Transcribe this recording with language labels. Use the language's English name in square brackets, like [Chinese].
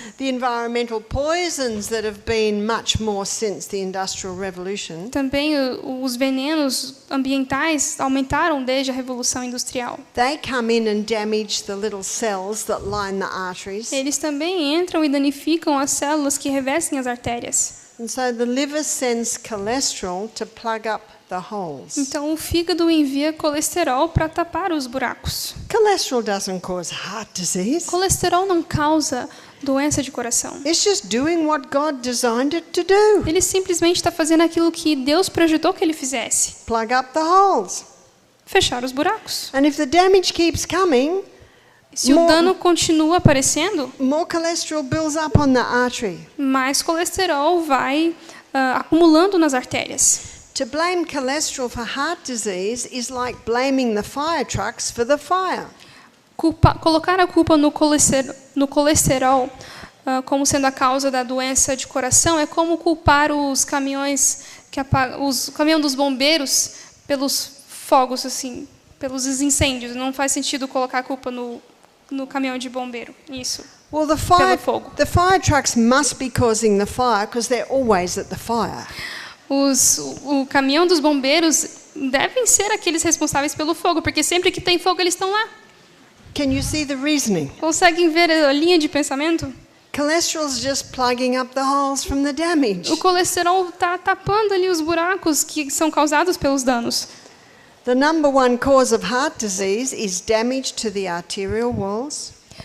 [English] The environmental poisons that have been much more since the Industrial Revolution, [Portuguese] Também os venenos ambientais aumentaram desde a Revolução Industrial. [English] they come in and damage the little cells that line the arteries. [Portuguese] Eles também entram e danificam as células que revestem as artérias. [English] And so the liver sends cholesterol to plug up the holes. [Portuguese] Então, o fígado envia colesterol para tapar os buracos. [English] Cholesterol doesn't cause heart disease. [Portuguese] Colesterol não causa doença de coração. [English] It's just doing what God designed it to do. [Portuguese] Ele simplesmente está fazendo aquilo que Deus projetou que ele fizesse. [English] Plug up the holes. [Portuguese] Fechar os buracos. [English] And if the damage keeps coming, [Portuguese] Se o dano continua aparecendo, [English] more cholesterol builds up on the artery. [Portuguese] mais colesterol vai acumulando nas artérias. [English] To blame cholesterol for heart disease is like blaming the fire trucks for the fire. [Portuguese] Colocar a culpa no colesterol como sendo a causa da doença de coração é como culpar os caminhões o caminhão dos bombeiros pelos fogos, assim, pelos incêndios. Não faz sentido colocar a culpa no caminhão de bombeiro. Isso. [English] Well, the fire trucks must be causing the fire because they're always at the fire. [Portuguese] O caminhão dos bombeiros devem ser aqueles responsáveis pelo fogo, porque sempre que tem fogo eles estão lá. [English] Can you see the reasoning? [Portuguese] Conseguem ver a linha de pensamento? [English] Cholesterol's just plugging up the holes from the damage. [Portuguese] O colesterol está tapando ali os buracos que são causados pelos danos. [English] The number one cause of heart disease is damage to the arterial walls.